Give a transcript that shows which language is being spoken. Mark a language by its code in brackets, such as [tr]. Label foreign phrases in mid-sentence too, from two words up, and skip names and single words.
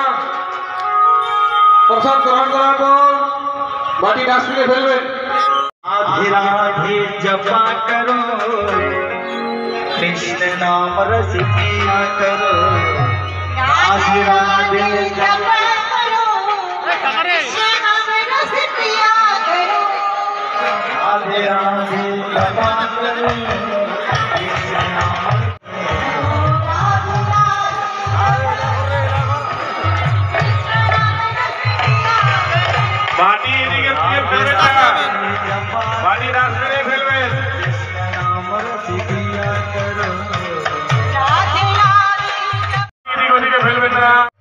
[bn] প্রসাদ গ্রহণ করার পর বাটি ডাস্টবিনে ফেলবেন। [hi] राधे राधे जपा करो कृष्ण नाम रस पिया करो। राधे राधे जपा करो कृष्ण नाम रस पिया करो। राधे राधे जपा करो कृष्ण नाम [bn] বাটি এদিকে ফেলবেন না। বাটি ডাস্টবিনে ফেলবেন। এদিকে ওদিকে ফেলবেন না।